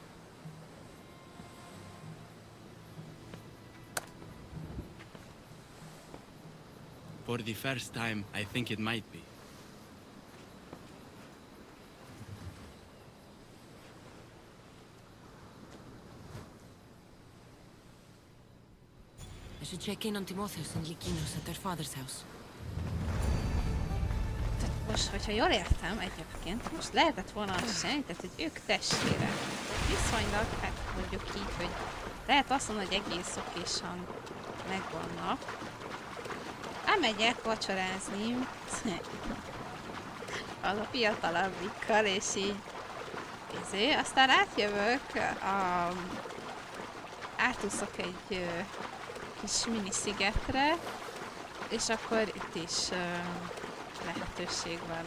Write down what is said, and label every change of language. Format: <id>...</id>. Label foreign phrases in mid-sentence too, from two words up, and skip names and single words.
<en>For the first time, I think it might be. I should check in on Timotheus and Lykinos at their father's house.</en> <hu>Most, hogyha jól értem egyébként, most lehetett volna azt csinálni, tehát, hogy ők testvérek. Viszonylag, hát mondjuk így, hogy lehet azt mondani, hogy egész okésan megvannak. Elmegyek vacsorázni az a fiatalabbikkal, és így aztán átjövök, átúszok egy kis mini szigetre, és akkor itt is lehetőség van.</hu>